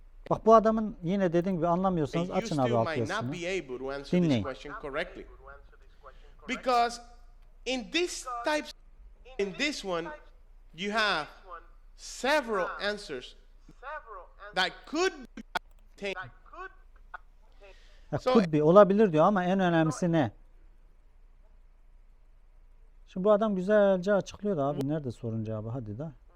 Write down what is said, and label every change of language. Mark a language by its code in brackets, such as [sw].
[tr] Bak bu adamın yine dediğim gibi anlamıyorsanız açın abi alt yazısını. Dinleyin. [en] Because in this one you have several answers that could be Could be [tr] olabilir diyor ama en önemlisi ne? Şimdi bu adam güzelce açıklıyor da abi nerede sorun cevabı, hadi da.